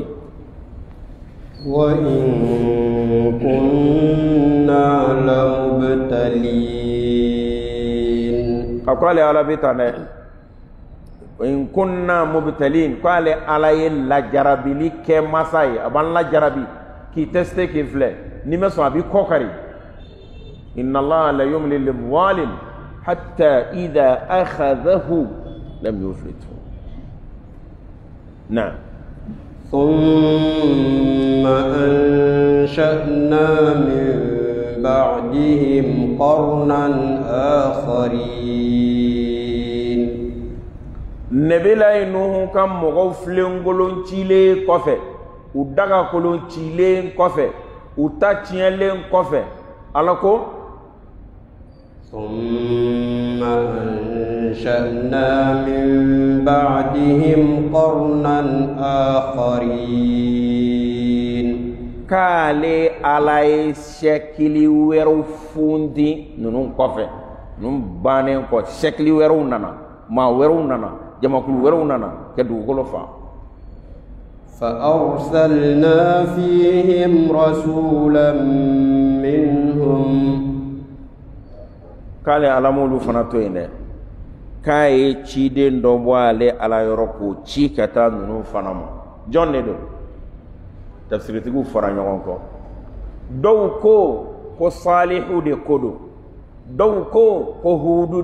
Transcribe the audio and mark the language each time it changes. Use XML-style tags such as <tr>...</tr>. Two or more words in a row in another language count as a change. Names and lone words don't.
<ar>وإن كنا لمبتلين</ar> <bm>a ko ale ala bɛ ta dɛ in kunna mubtalin ko ale ala ye lajarabili kɛ masa ye a b'an lajarabi k'i teste k'i filɛ ni ma sɔn a b'i kɔkari</bm> <ar>إن الله ليملي للظالم حتى إذا أخذه لم يفلته نعم ثم أنشأنا من بعدهم قرنا آخرين</ar> <bm>nebila nuhu kan mɔgɔw filenkolon cilen kɔfɛ u dagakolon cilen kɔfɛ u ta tiɲɛlen kɔfɛ ala ko</bm> <ar>ثم أنشأنا من بعدهم قرنا آخرين</ar> <bm>k'ale ala ye sɛkili wɛrɛw fundi ninnu kɔfɛ ninnu bannen kɔ sɛkili wɛrɛw nana maa wɛrɛw nana jamakulu wɛrɛw nana kɛ dugukolo fa</bm> <ar>فأرسلنا فيهم رسولا منهم</ar> <bm>k'ale alamolu fana to yen dɛ k'a ye ciden dɔ bɔ ale ala yɔrɔ k'o ci ka taa ninnu fana ma jɔn de don tafsiritigiw fara ɲɔgɔn kɔ dɔw ko salihu de ko don dɔw ko hudu</bm>